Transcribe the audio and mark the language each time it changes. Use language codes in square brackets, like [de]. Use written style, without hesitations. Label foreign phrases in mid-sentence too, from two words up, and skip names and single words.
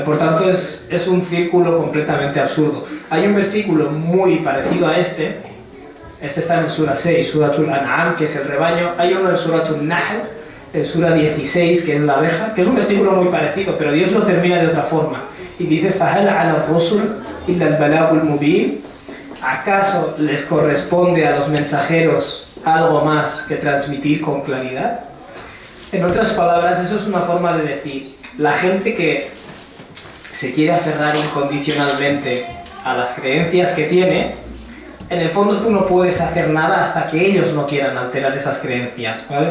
[es] Por tanto es un círculo completamente absurdo. Hay un versículo muy parecido a este está en Sura 6, Suratul An'am, que es el rebaño. Hay uno en Suratul Nahl, el Sura 16, que es la abeja, que es un versículo muy parecido, pero Dios lo termina de otra forma. Y dice, [ar] فَهَلْ عَلَى الرُّسُلِ إِلَّا الْبَلَاغُ الْمُبِينُ. [es] ¿Acaso les corresponde a los mensajeros algo más que transmitir con claridad? En otras palabras, eso es una forma de decir, la gente que se quiere aferrar incondicionalmente a las creencias que tiene, en el fondo tú no puedes hacer nada hasta que ellos no quieran alterar esas creencias, ¿vale?